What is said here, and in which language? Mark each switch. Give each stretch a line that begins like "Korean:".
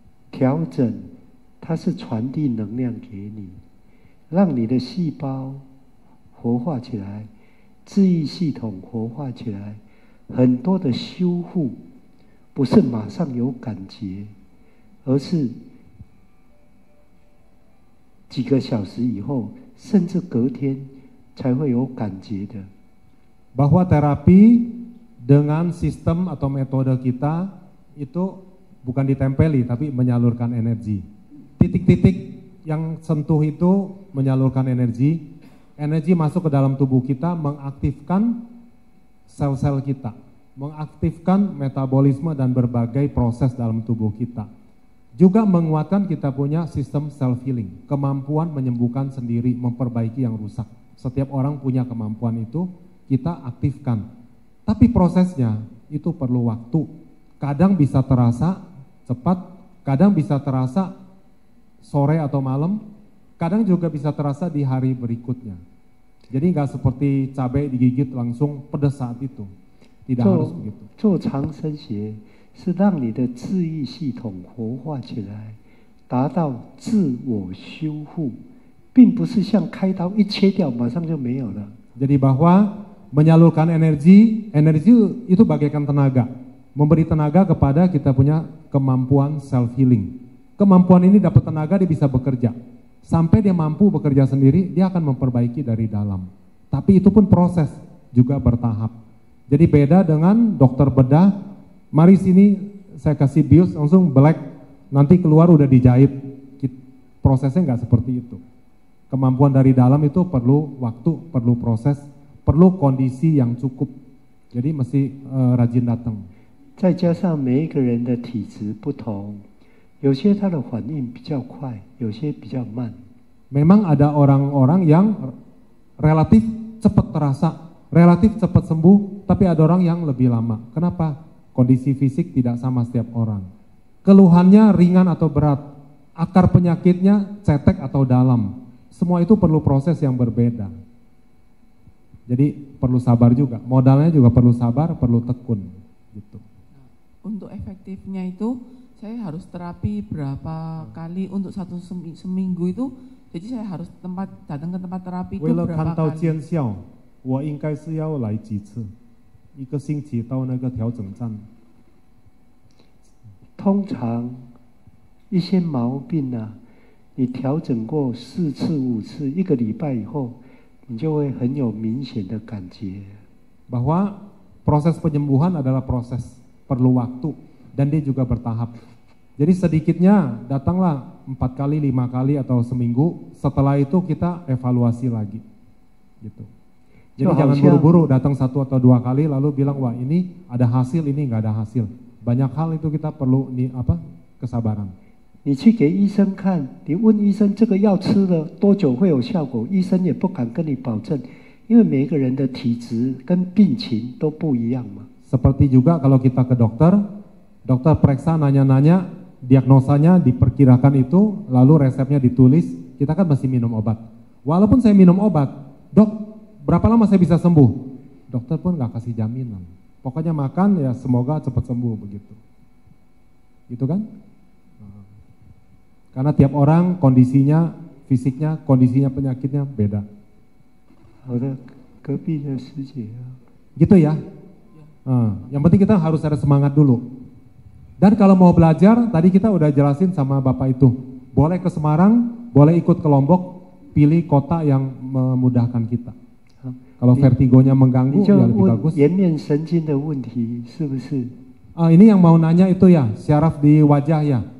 Chinese: 调整，它是传递能量给你，让你的细胞活化起来，治愈系统活化起来，很多的修复不是马上有感觉，而是几个小时以后，甚至隔天才会有感觉的。
Indonesian: Bahwa terapi dengan sistem atau metode kita itu bukan ditempeli tapi menyalurkan energi. Titik-titik yang sentuh itu menyalurkan energi. Energi masuk ke dalam tubuh kita mengaktifkan sel-sel kita, mengaktifkan metabolisme dan berbagai proses dalam tubuh kita. Juga menguatkan kita punya sistem self healing, kemampuan menyembuhkan sendiri, memperbaiki yang rusak. Setiap orang punya kemampuan itu, kita aktifkan. Tapi prosesnya itu perlu waktu. Kadang bisa terasa cepat, kadang bisa terasa sore atau malam, kadang juga bisa terasa di hari berikutnya. Jadi nggak seperti cabai digigit langsung pedas saat itu. Tidak harus begitu.
Chinese: 做长生学是让你的治愈系统活化起来，达到自我修复，并不是像开刀一切掉马上就没有了。
Indonesian: Jadi bahwa menyalurkan energi, energi itu bagaikan tenaga. Memberi tenaga kepada kita punya kemampuan self healing. Kemampuan ini dapat tenaga, dia bisa bekerja. Sampai dia mampu bekerja sendiri, dia akan memperbaiki dari dalam. Tapi itu pun proses, juga bertahap. Jadi beda dengan dokter bedah, mari sini saya kasih bius langsung black, nanti keluar udah dijahit. Prosesnya nggak seperti itu. Kemampuan dari dalam itu perlu waktu, perlu proses, perlu kondisi yang cukup. Jadi mesti rajin datang.
Chinese: 再加上每一个人的体质不同，有些他的反应比较快，有些比较慢。
Indonesian: Memang ada orang-orang yang relatif cepat terasa, relatif cepat sembuh, tapi ada orang yang lebih lama. Kenapa? Kondisi fisik tidak sama setiap orang. Keluhannya ringan atau berat, akar penyakitnya cetek atau dalam. Semua itu perlu proses yang berbeda. Jadi perlu sabar juga, modalnya juga perlu sabar, perlu tekun. Gitu. Untuk efektifnya itu saya harus terapi berapa kali untuk satu seminggu itu, jadi saya harus datang ke tempat terapi itu
Chinese: 为了
Indonesian: berapa
Chinese: 看到
Indonesian: kali.
Chinese: 见效，我应该是要来几次？一个星期到那个调整站。通常一些毛病啊，你调整过4次5次，1个礼拜以后，你就会很有明显的感觉。
Indonesian: Bahwa proses penyembuhan adalah proses, perlu waktu, dan dia juga bertahap. Jadi sedikitnya datanglah 4 kali, 5 kali atau seminggu, setelah itu kita evaluasi lagi. Gitu. Jadi jangan buru-buru datang 1 atau 2 kali lalu bilang wah ini ada hasil, ini nggak ada hasil. Banyak hal itu kita perlu kesabaran.
Chinese: 你去给医生看，你问医生这个药吃了多久会有效果，医生也不敢跟你保证，因为每一个人的体质跟病情都不一样嘛。
Indonesian: Seperti juga kalau kita ke dokter, dokter periksa nanya-nanya, diagnosanya diperkirakan itu, lalu resepnya ditulis, kita kan masih minum obat. Walaupun saya minum obat, dok berapa lama saya bisa sembuh? Dokter pun nggak kasih jaminan. Pokoknya makan ya semoga cepat sembuh begitu. Gitu kan? Karena tiap orang kondisinya, fisiknya, kondisinya penyakitnya beda.
Chinese: 好的，隔壁的师姐啊。
Indonesian: Gitu ya. Yang penting kita harus ada semangat dulu. Dan kalau mau belajar, tadi kita udah jelasin sama Bapak itu. Boleh ke Semarang, boleh ikut ke Lombok, pilih kota yang memudahkan kita. Kalau vertigonya mengganggu, ya lebih bagus.
Chinese: 颜面神经的问题是不是？
Indonesian: Ini yang mau nanya itu ya, syaraf di wajah ya.